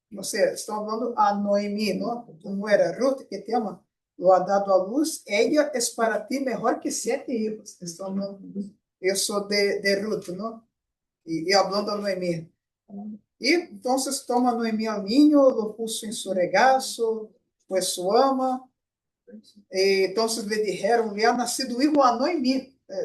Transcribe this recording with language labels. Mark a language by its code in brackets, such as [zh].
[pt] Ou seja, estão falando a Noemí, não? [es] Tu nuera Ruth que te ama, lo ha dado a luz. Ella es para ti mejor que 7 hijos. [pt] Estão falando isso de Ruth, não? E [es] hablando a Noemí. [pt] E então [es] toma Noemí al niño, lo puso en su regazo, pues su ama. [pt] Então [es] le dijeron, le ha nacido hijo a Noemí.